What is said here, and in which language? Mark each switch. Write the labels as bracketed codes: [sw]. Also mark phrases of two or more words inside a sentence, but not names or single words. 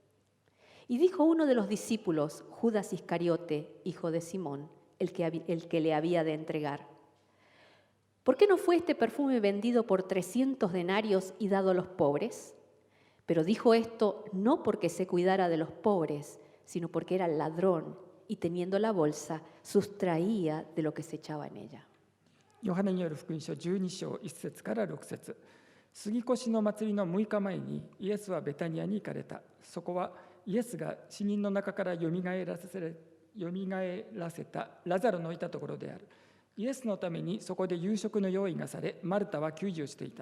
[es] Y dijo uno de los discípulos, Judas Iscariote, hijo de Simón, el que le había de entregar: ¿por qué no fue este perfume vendido por 300 denarios y dado a los pobres? Pero dijo esto no porque se cuidara de los pobres, sino porque era ladrón y teniendo la bolsa sustraía de lo que se echaba en ella. [ja] ヨハネによる福音書12章1節から6節。杉越の祭りの6日前にイエスはベタニアに行かれた。そこはイエスが死人の中からよみがえらせたラザロのいたところである。イエスのためにそこで夕食の用意がされ、マルタは給仕をしていた。